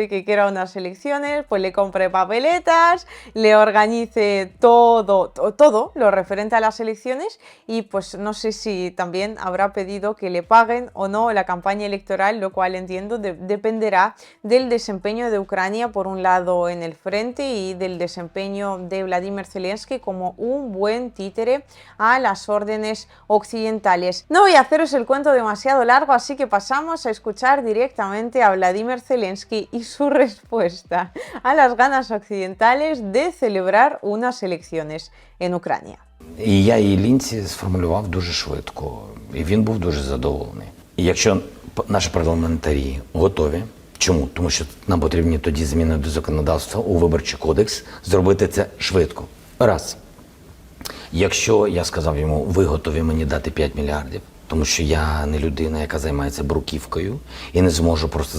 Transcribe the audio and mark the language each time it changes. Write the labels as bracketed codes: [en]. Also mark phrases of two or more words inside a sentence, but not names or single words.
[es] de que quiera unas elecciones, pues le compre papeletas, le organice todo lo referente a las elecciones y pues no sé si también habrá pedido que le paguen o no la campaña electoral, lo cual entiendo dependerá del desempeño de Ucrania por un lado en el frente y del desempeño de Vladimir Zelensky como un buen títere a las órdenes occidentales. No voy a haceros el cuento demasiado largo, así que pasamos a escuchar directamente a Vladimir Zelensky y su respuesta a las ganas occidentales de celebrar unas elecciones en Ucrania. [uk] І я її лінці сформулював дуже швидко, і він був дуже задоволений. І якщо наші парламентарі готові, чому? Тому що нам потрібні тоді зміни до законодавства у Виборчий кодекс, зробити це швидко. Раз. Якщо я сказав йому, ви готові мені дати 5 мільярдів, тому що я не людина, яка займається бруківкою, і не зможу просто